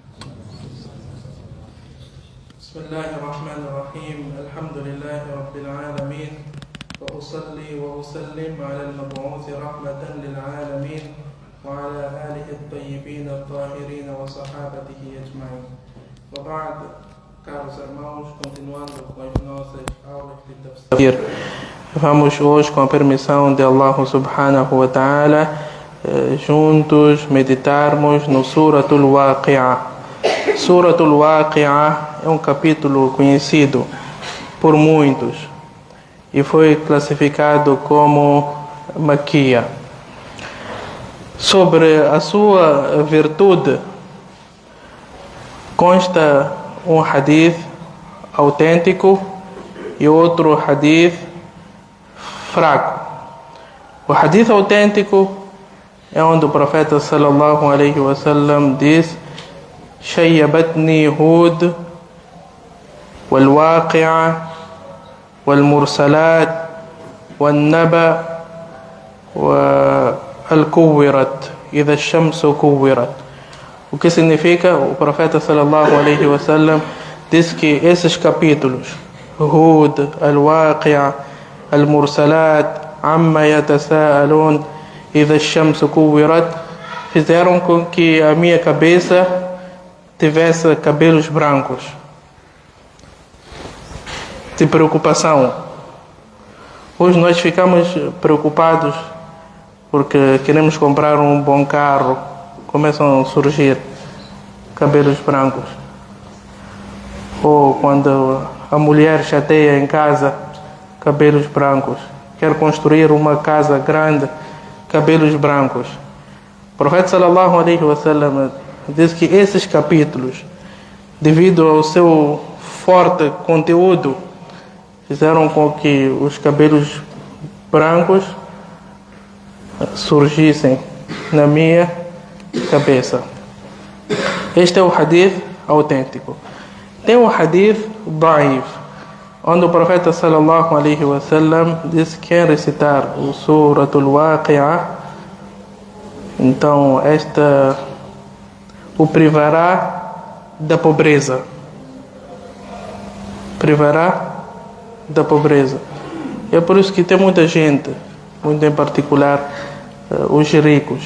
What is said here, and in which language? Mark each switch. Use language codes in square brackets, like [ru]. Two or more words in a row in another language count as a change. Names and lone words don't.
[ar] بسم الله الرحمن الرحيم. الحمد لله رب العالمين، وأصلي وأسلم على المبعوث رحمة للعالمين وعلى آله الطيبين الطاهرين وصحابته أجمعين. وبعد، [pt] caros irmãos, continuando com as nossas aulas de tafsir, vamos hoje, com a permissão de Allah [ar] سبحانه وتعالى, [pt] juntos meditarmos no Suratul Waqi'ah. Suratul Waqi'ah é um capítulo conhecido por muitos e foi classificado como Maquia. Sobre a sua virtude consta um hadith autêntico e outro hadith fraco. O hadith autêntico é onde o profeta [ar] صلى الله عليه وسلم [pt] diz: [ar] "شيبتني هود والواقعة والمرسلات والنبأ والكورت إذا الشمس كورت." [pt] O que significa? O profeta [ar] صلى الله عليه وسلم [pt] diz que esses capítulos, Hud, Al-Waqi'ah, Al-Mursalat, Amma Yatasa'alun, Idha ash-shamsu kuwirat, fizeram com que a minha cabeça tivesse cabelos brancos de preocupação. Hoje nós ficamos preocupados porque queremos comprar um bom carro, começam a surgir cabelos brancos. Ou quando a mulher chateia em casa, cabelos brancos. Quer construir uma casa grande, cabelos brancos. O profeta [ar] صلى الله عليه وسلم [pt] diz que esses capítulos, devido ao seu forte conteúdo, fizeram com que os cabelos brancos surgissem na minha cabeça. Este é o hadith autêntico. Tem o [ar] حديث ضعيف, [pt] onde o profeta [ar] صلى الله عليه وسلم [pt] diz que quem recitar o Suratul Waqi'ah, então esta o privará da pobreza. Privará da pobreza. E é por isso que tem muita gente, muito em particular os ricos.